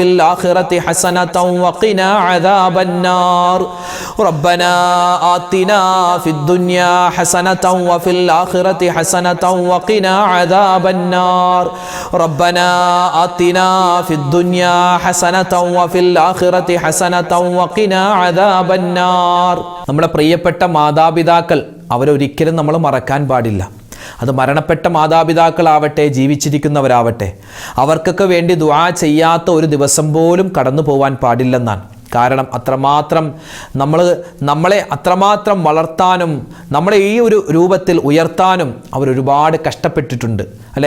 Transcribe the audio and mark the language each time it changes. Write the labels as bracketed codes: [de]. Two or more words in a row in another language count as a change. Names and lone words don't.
[ar] الآخرة حسنة وقنا عذاب النار ربنا آتنا في الدنيا حسنة وفي الآخرة حسنة وقنا عذاب النار ربنا آتنا في الدنيا حسنة وفي الآخرة حسنة وقنا عذاب النار [ml] നമ്മുടെ പ്രിയപ്പെട്ട മാതാപിതാക്കൾ അവരൊരിക്കലും നമ്മൾ മറക്കാൻ പാടില്ല. അത് മരണപ്പെട്ട മാതാപിതാക്കളാവട്ടെ ജീവിച്ചിരിക്കുന്നവരാവട്ടെ അവർക്കൊക്കെ വേണ്ടി ദുആ ചെയ്യാത്ത ഒരു ദിവസം പോലും കടന്നു പോകാൻ പാടില്ലെന്നാണ്. കാരണം അത്രമാത്രം നമ്മളെ അത്രമാത്രം വളർത്താനും നമ്മളെ ഈ ഒരു രൂപത്തിൽ ഉയർത്താനും അവരൊരുപാട് കഷ്ടപ്പെട്ടിട്ടുണ്ട് അല്ലേ.